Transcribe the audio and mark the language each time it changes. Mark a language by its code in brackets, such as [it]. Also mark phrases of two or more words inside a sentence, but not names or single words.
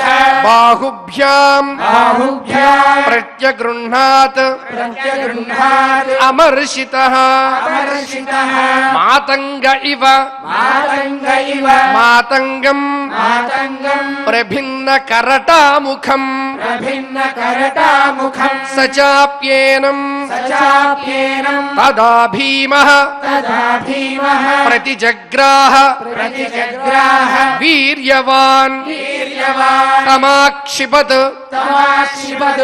[sa] బాహుభ్యాం బాహుభ్యాం ప్రత్యగృహ్ణాత్ ప్రత్యగృహ్ణాత్ అమర్షితః అమర్షితః మాతంగ ఇవ మాతంగ ఇవ మాతంగం మాతంగం ప్రభిన్న కరటాముఖం प्रभिन्नकरटामुखम् स चाप्येनम् सचाप्येनम् तदा भीमः तदा भीमः प्रतिजग्राह प्रतिजग्राह वीर्यवान् वीर्यवान् तमाक्षिपत् तमाक्षिपत्